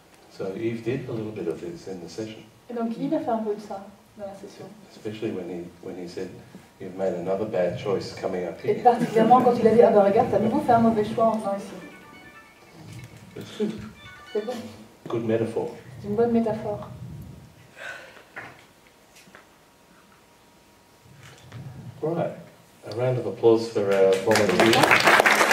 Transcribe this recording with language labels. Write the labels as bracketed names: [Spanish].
[English] So Yves did a little bit of this in the session, [French] Et donc, il a fait un peu de ça dans la session. [English] especially when he said, "You've made another bad choice coming up [French] Et [English] here." [French] particulièrement quand il a dit, ah ben regarde, t'as de nouveau fait un mauvais choix en venant ici. [English] It's good. [French] C'est bon, [English] Good metaphor. [French] c'est une bonne métaphore. [English] Right. A round of applause for our volunteers.